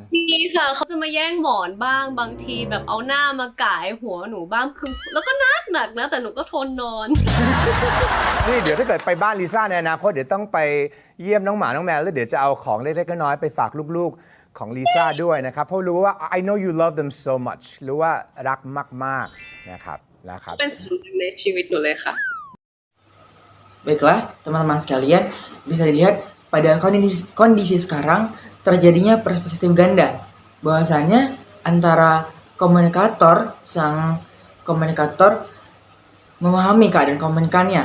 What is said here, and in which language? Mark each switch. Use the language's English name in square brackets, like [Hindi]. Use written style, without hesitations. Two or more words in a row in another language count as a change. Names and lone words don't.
[Thai] มีค่ะเขาจะมาแย่งหมอนบ้างบางทีแบบเอาหน้ามาก่ายหัวหนูบ้างคือแล้วก็หนักนะแต่หนูก็ทนนอน นี่เดี๋ยวถ้าเกิดไปบ้านลิซ่าในอนาคตเดี๋ยวต้องไปเยี่ยมน้องหมาน้องแมวแล้วเดี๋ยวจะเอาของเล็กๆน้อยๆไปฝากลูกๆของลิซ่าด้วยนะครับเพราะรู้ว่า [English] I know you love them so much [Thai] รู้ว่ารักมากๆนะครับ เป็นส่วนหนึ่งในชีวิตหนูเลยค่ะ [Indonesian] Baiklah, teman-teman sekalian, bisa dilihat pada kondisi sekarang terjadinya perspektif ganda. Bahwasannya antara sang komunikator memahami keadaan komunikannya.